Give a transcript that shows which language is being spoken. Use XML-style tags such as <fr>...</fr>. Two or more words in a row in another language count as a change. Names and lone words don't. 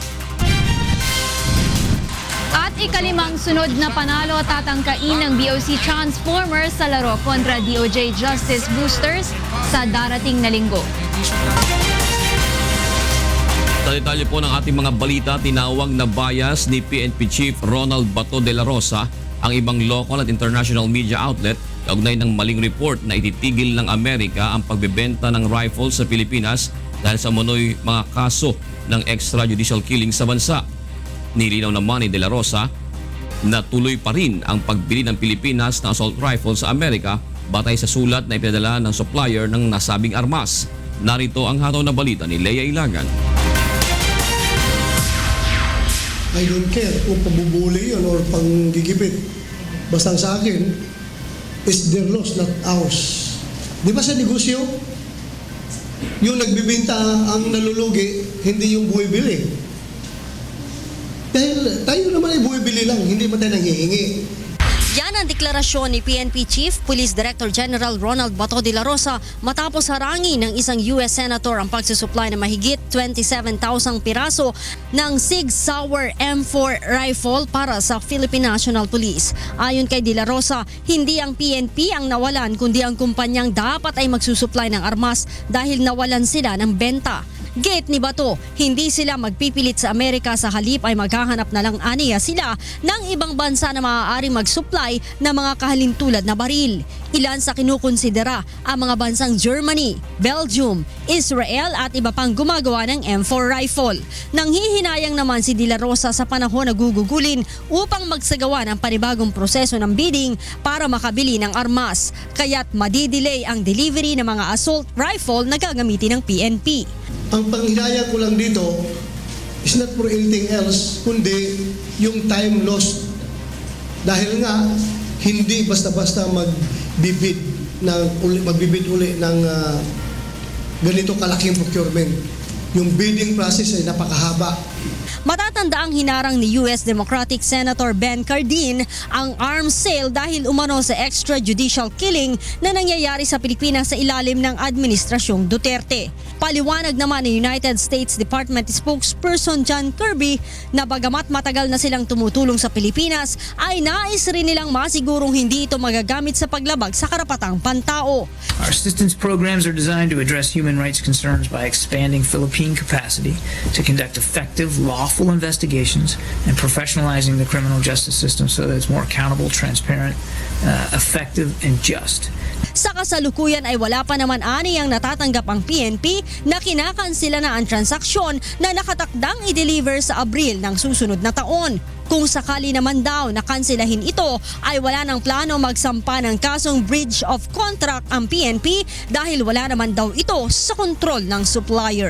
<tl>At ikalimang sunod na panalo tatangkain ng BOC Transformers sa laro kontra DOJ Justice Boosters sa darating na linggo. Sa detalye po ng ating mga balita, tinawag na bias ni PNP Chief Ronald Bato de la Rosa ang ibang local at</tl> <en>international media outlet</en> <tl>kaugnay ng maling report na ititigil ng Amerika ang pagbebenta ng rifles sa Pilipinas dahil sa umano'y mga kaso ng</tl> <en>extrajudicial killing</en> <tl>sa bansa. Nilinaw naman ni de la Rosa na tuloy pa rin ang pagbili ng Pilipinas ng</tl> <en>assault rifles</en> <tl>sa Amerika batay sa sulat na ipinadala ng supplier ng nasabing armas. Narito ang hataw na balita ni Lea Ilagan.</tl> <en>I don't care</en> <tl>kung pabubuli yun or panggigipit. Basta sa akin,</tl> <en>it's their loss, not ours.</en> <tl>Di ba sa negosyo, yung nagbibinta ang nalulugi, hindi yung buwibili. Dahil tayo naman ay buwibili lang, hindi man tayo nanghihingi. Yan ang deklarasyon ni PNP Chief Police Director General Ronald Bato de la Rosa matapos harangin ng isang US Senator ang pagsusupply ng mahigit 27,000 piraso ng Sig Sauer M4 rifle para sa Philippine National Police. Ayon kay de la Rosa, hindi ang PNP ang nawalan kundi ang kumpanyang dapat ay magsusupply ng armas dahil nawalan sila ng benta. Gate ni Bato, hindi sila magpipilit sa Amerika, sa halip ay maghahanap na lang aniya sila ng ibang bansa na maaaring mag-supply ng mga kahalintulad na baril. Ilan sa kinukonsidera ang mga bansang Germany, Belgium, Israel at iba pang gumagawa ng M4 rifle. Nanghihinayang naman si De La Rosa sa panahon na gugugulin upang magsagawa ng panibagong proseso ng bidding para makabili ng armas. Kaya't madidelay ang delivery ng mga</tl> <en>assault rifle</en> <tl>na gagamitin ng PNP. Ang panghinayang ko lang dito</tl> <en>is not for anything else,</en> <tl>kundi yung</tl> <en>time lost.</en> <tl>Dahil nga, hindi basta-basta magbibid uli ng ganito kalaking procurement. Yung</tl> <en>bidding process</en> <tl>ay napakahaba. Matatandaang hinarang ni US Democratic Senator Ben Cardin ang</tl> <en>arms sale</en> <tl>dahil umano sa</tl> <en>extrajudicial killing</en> <tl>na nangyayari sa Pilipinas sa ilalim ng Administrasyong Duterte. Paliwanag naman ni United States Department spokesperson John Kirby na bagamat matagal na silang tumutulong sa Pilipinas ay nais rin nilang masigurong hindi ito magagamit sa paglabag sa karapatang pantao.</tl> <en>Our assistance programs are designed to address human rights concerns by expanding Philippine capacity to conduct effective, lawful investigations and professionalizing the criminal justice system so that it's more accountable, transparent, effective, and just.</en> <tl>Sa kasalukuyan ay wala pa naman ani ang natatanggap ang PNP na kinakansela na ang transaksyon na nakatakdang i-deliver sa Abril ng susunod na taon. Kung sakali naman daw na kanselahin ito ay wala ng plano magsampa ng kasong</tl> <en>breach of contract</en> <tl>ang PNP dahil wala naman daw ito sa kontrol ng supplier.</tl>